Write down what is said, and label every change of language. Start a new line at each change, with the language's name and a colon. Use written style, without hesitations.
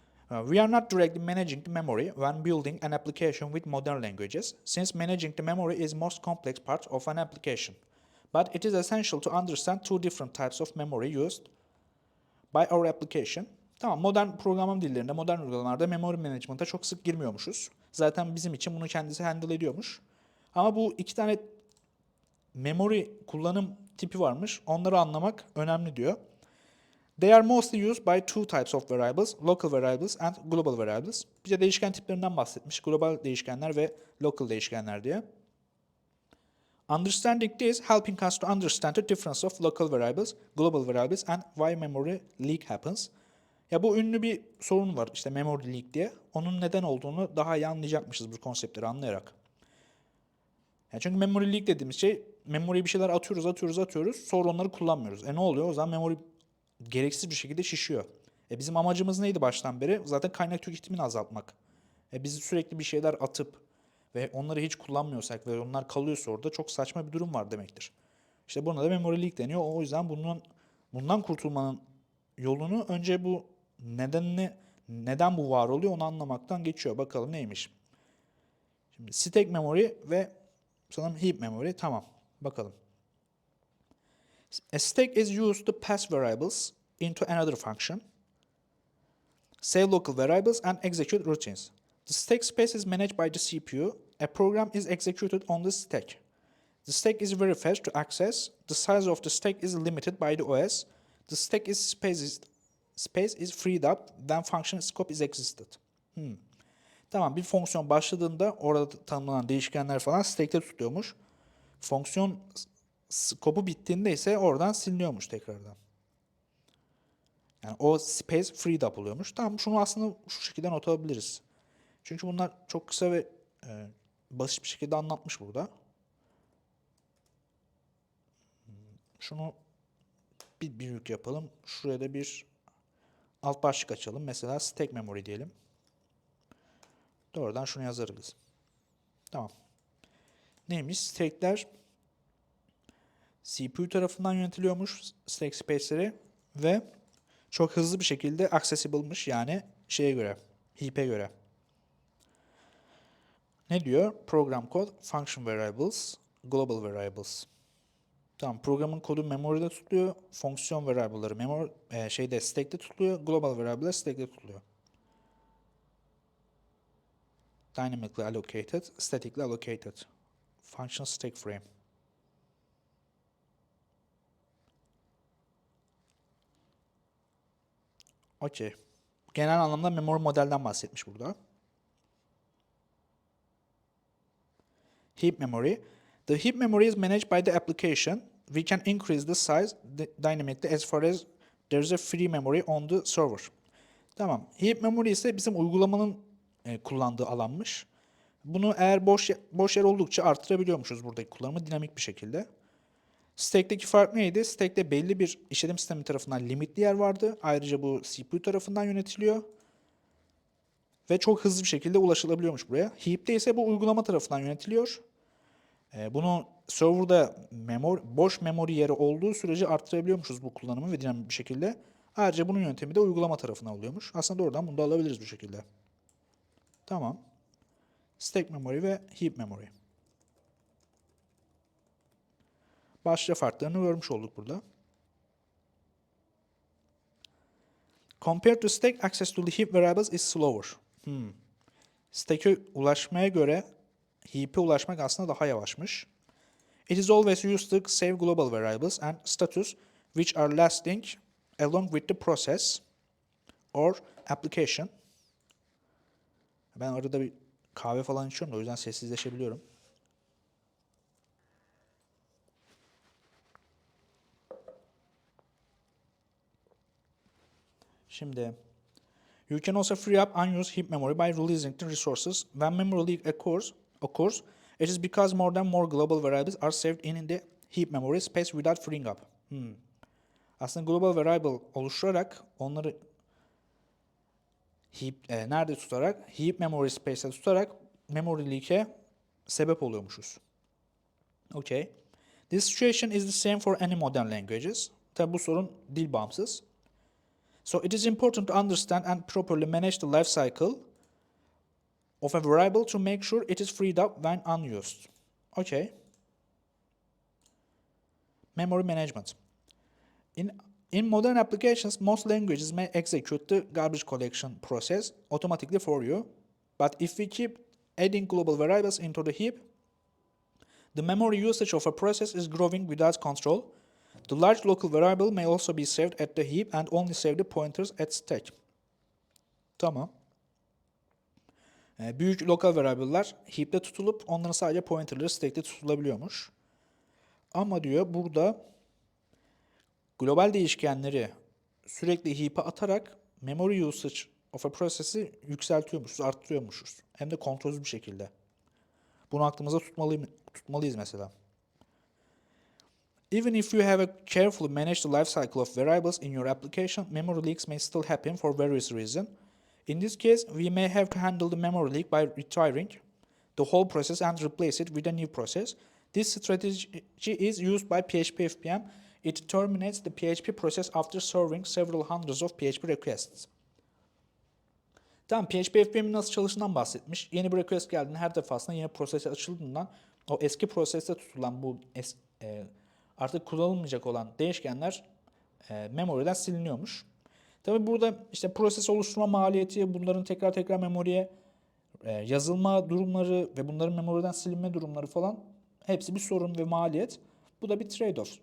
English: We are not directly managing the memory when building an application with modern languages, since managing the memory is the most complex part of an application. But it is essential to understand two different types of memory used by our application.
Turkish: Tamam, modern programlama dillerinde, modern uygulamalarda memory management'a çok sık girmiyormuşuz. Zaten bizim için bunu kendisi handle ediyormuş. Ama bu iki tane memory kullanım tipi varmış. Onları anlamak önemli diyor.
English: They are mostly used by two types of variables, local variables and global variables.
Turkish: Bize değişken tiplerinden bahsetmiş. Global değişkenler ve local değişkenler diye.
English: Understanding this helping us to understand the difference of local variables, global variables and why memory leak happens.
Turkish: Ya bu ünlü bir sorun var işte memory leak diye. Onun neden olduğunu daha iyi anlayacakmışız bu konseptleri anlayarak. Yani çünkü memory leak dediğimiz şey, memory'ye bir şeyler atıyoruz. Sonra onları kullanmıyoruz. Ne oluyor? O zaman memory gereksiz bir şekilde şişiyor. Bizim amacımız neydi baştan beri? Zaten kaynak tüketimini azaltmak. Biz sürekli bir şeyler atıp ve onları hiç kullanmıyorsak ve onlar kalıyorsa orada çok saçma bir durum var demektir. İşte buna da memory leak deniyor. O yüzden bundan kurtulmanın yolunu önce bu neden bu var oluyor onu anlamaktan geçiyor. Bakalım neymiş. Şimdi stack memory ve sanırım heap memory. Tamam. Bakalım.
English: A stack is used to pass variables into another function, save local variables and execute routines. The stack space is managed by the CPU. A program is executed on the stack. The stack is very fast to access. The size of the stack is limited by the OS. The stack space is freed up when function scope is existed.
Turkish: Tamam, bir fonksiyon başladığında orada tanımlanan değişkenler falan stack'te tutuyormuş. Fonksiyon scope'u bittiğinde ise oradan siliniyormuş tekrardan. Yani o space freed up oluyormuş. Tamam, şunu aslında şu şekilde not alabiliriz. Çünkü bunlar çok kısa ve basit bir şekilde anlatmış burada. Şunu bir büyük yapalım. Şuraya da bir alt başlık açalım. Mesela stack memory diyelim. Doğrudan şunu yazarız. Tamam. Neymiş? Stack'ler CPU tarafından yönetiliyormuş, stack space'leri ve çok hızlı bir şekilde accessible'mış, yani şeye göre, heap'e göre. Ne diyor?
English: Program code, function variables, global variables.
Turkish: Tamam, programın kodu memory'de tutuluyor, fonksiyon variable'ları stack'te tutuluyor, global variable'lar stack'te tutuluyor.
English: Dynamically allocated, statically allocated. Function stack frame.
Turkish: Okey. Genel anlamda memory modelden bahsetmiş burada.
English: Heap memory. The heap memory is managed by the application. We can increase the size dynamically as far as there is a free memory on the server.
Turkish: Tamam. Heap memory ise bizim uygulamanın kullandığı alanmış. Bunu eğer boş yer oldukça artırabiliyormuşuz buradaki kullanımı dinamik bir şekilde. Stack'teki fark neydi? Stack'te belli bir işletim sistemi tarafından limitli yer vardı. Ayrıca bu CPU tarafından yönetiliyor. Ve çok hızlı bir şekilde ulaşılabiliyormuş buraya. Heap'te ise bu uygulama tarafından yönetiliyor. Bunu server'da boş memory yeri olduğu sürece arttırabiliyormuşuz bu kullanımı ve dinamik bir şekilde. Ayrıca bunun yöntemi de uygulama tarafına oluyormuş. Aslında oradan bunu da alabiliriz bu şekilde. Tamam. Stack memory ve heap memory. Başlıca farklarını görmüş olduk burada.
English: Compared to stack, access to the heap variables is slower.
Turkish: Stack'e ulaşmaya göre heap'e ulaşmak aslında daha yavaşmış.
English: It is always used to save global variables and status which are lasting along with the process or application.
Turkish: Ben arada bir kahve falan içiyorum da o yüzden sessizleşebiliyorum. Şimdi
English: you can also free up unused heap memory by releasing the resources. When memory leak occurs, it is because more global variables are saved in the heap memory space without freeing up.
Turkish: Aslında global variable oluşturarak onları nerede tutarak? Heap memory space'e tutarak memory leak'e sebep oluyormuşuz.
English: Okay. This situation is the same for any modern languages.
Turkish: Tabi bu sorun dil bağımsız.
English: So it is important to understand and properly manage the life cycle of a variable to make sure it is freed up when unused. Okay. Memory management. In modern applications, most languages may execute the garbage collection process automatically for you. But if we keep adding global variables into the heap, the memory usage of a process is growing without control. The large local variable may also be saved at the heap and only save the pointers at stack.
Turkish: Tamam. Büyük lokal variable'lar heap'te tutulup onların sadece pointer'ları stack'te tutulabiliyormuş. Ama diyor burada global değişkenleri sürekli heap'e atarak
English: memory usage of a process'i
Turkish: yükseltiyormuşuz, arttırıyormuşuz. Hem de kontrolsüz bir şekilde. Bunu aklımıza tutmalıyız mesela.
English: Even if you have carefully managed the life cycle of variables in your application, memory leaks may still happen for various reasons. In this case, we may have to handle the memory leak by retiring the whole process and replace it with a new process. This strategy is used by PHP FPM. It terminates the PHP process after serving several hundreds of PHP requests.
Turkish: Tamam, PHP FPM'in nasıl çalıştığından bahsetmiş. Yeni bir request geldiğinde her defasında yeni prosese açıldığından o eski proseste tutulan bu artık kullanılmayacak olan değişkenler memory'den siliniyormuş. Tabi burada işte proses oluşturma maliyeti, bunların tekrar memoriye yazılma durumları ve bunların memory'den silinme durumları falan hepsi bir sorun ve maliyet. Bu da bir trade-off.